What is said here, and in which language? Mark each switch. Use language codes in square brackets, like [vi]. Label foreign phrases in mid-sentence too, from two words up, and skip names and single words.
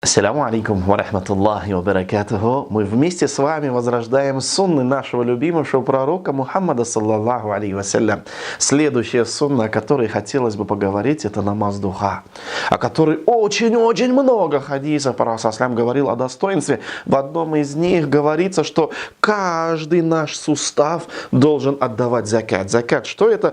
[ar] السلام عليكم ورحمة الله وبركاته. [ru] Мы вместе с вами возрождаем сунны нашего любимого пророка Мухаммада [ar] صلى الله عليه وسلم. [ru] Следующая сунна, о которой хотелось бы поговорить, это намаз духа, о которой очень-очень много хадисов пророк саллаллаху говорил о достоинстве. В одном из них говорится, что каждый наш сустав должен отдавать закат. Закат, что это?